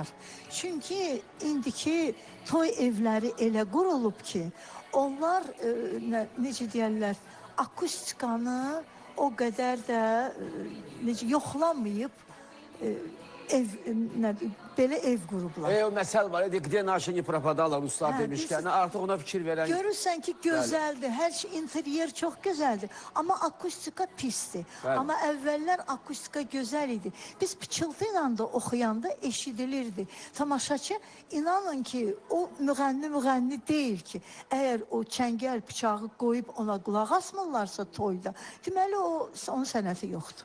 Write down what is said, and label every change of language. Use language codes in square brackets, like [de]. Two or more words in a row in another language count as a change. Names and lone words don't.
[az] Çünki indiki toy evləri elə qurulub ki, onlar necə deyərlər, akustikanı o qədər də necə yoxlamayıb belə ev qurublar. O məsəl var, [ru] где наши не пропадала, [az] ruslar Hə, demişkən, artıq ona fikir verən... Görürsən ki, gözəldir, hər şey, interyer çox gözəldir, amma akustika pisdir. Amma əvvəllər akustika gözəl idi. Biz pıçıltı ilə də oxuyanda eşidilirdi. Tamaşaçı, inanın ki, o müğənni deyil ki, əgər o çəngəl bıçağı qoyub ona qulaq asmırlarsa toyda, deməli onun sənəti yoxdur.